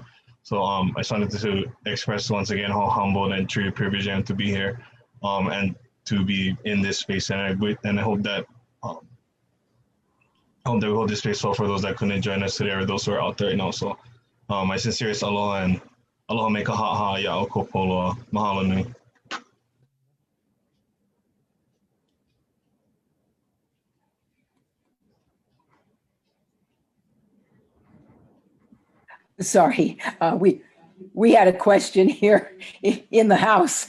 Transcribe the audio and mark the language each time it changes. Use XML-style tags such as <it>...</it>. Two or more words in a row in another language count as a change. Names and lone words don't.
<en>So I just wanted to express once again how humbled and truly privileged I am to be here, and to be in this space. And I hope that we hold this space well for those that couldn't join us today or those who are out there right now. So my sincerest aloha and</en> <haw>aloha me ka ha'a ya o kopoloa. Mahalo nui.</haw> <en>Sorry, we had a question here in the house.</en>